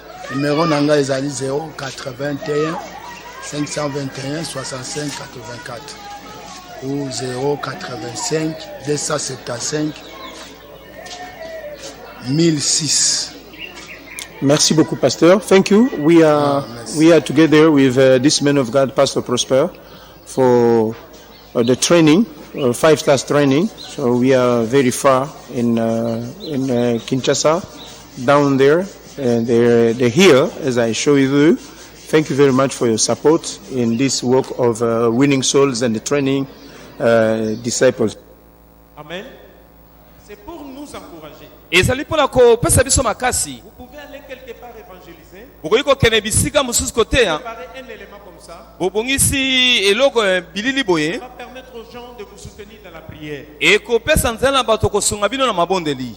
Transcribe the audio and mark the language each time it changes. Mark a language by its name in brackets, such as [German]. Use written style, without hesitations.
[Lingala] Numéro nanga ezali 081 521 65 84 ou 085 275 1006. [French] Merci beaucoup, Pasteur. [English] Thank you. We are together with this man of God, Pastor Prosper, for the training, 5-class training. So we are very far in Kinshasa, down there, and they're here as I show you. Thank you very much for your support in this work of winning souls and the training disciples. Amen. [French] C'est pour nous encourager. [Lingala] ezali mpona kopesa biso makasi. [French] Vous pouvez aller quelque part évangéliser. [Lingala] Bokoki kokende bisika mosusu koteya [French] Préparer un élément comme ça. [Lingala] bobongisi eloko bilili boye [French] Ça va permettre aux gens de vous soutenir dans la prière. [Lingala] ekopesa nzela na bato kosunga bino na mabondeli.